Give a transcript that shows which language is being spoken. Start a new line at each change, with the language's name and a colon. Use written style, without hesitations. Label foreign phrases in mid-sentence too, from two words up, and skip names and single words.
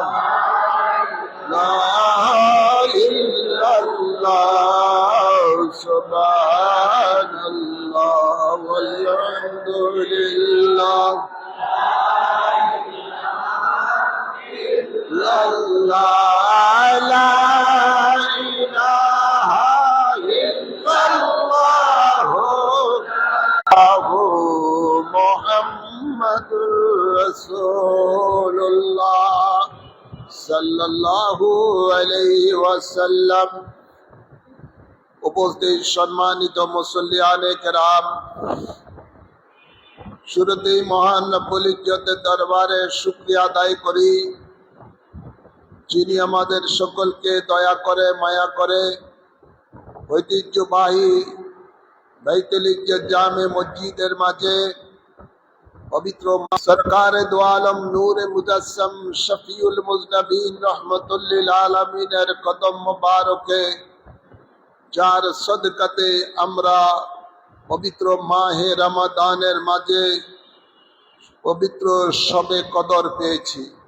Arabic: لا الہ الا اللہ سبحان اللہ والحمد للہ لا الہ الا اللہ محمد رسول اللہ صلی اللہ علیہ وسلم
Bangla: উপস্থিত সম্মানিত মুসল্লিয়ানে কেরাম শুরুতেই মহান রব্বুল ইজ্জতের দরবারে শুকরিয়া আদায় করি যিনি আমাদের সকলকে দয়া করে মায়া করে ঐতিহ্যবাহী বাইতুল ইজ্জত জামে মসজিদের মাঝে পবিত্র সরকারে দো আলম নূরে মুজাসসাম শফিউল মুজনবিন রহমতুল লিল আলামিনের কদম মোবারকে যার সদকাতে আমরা পবিত্র মাহে রমাদানের মাঝে পবিত্র শবে কদর পেয়েছি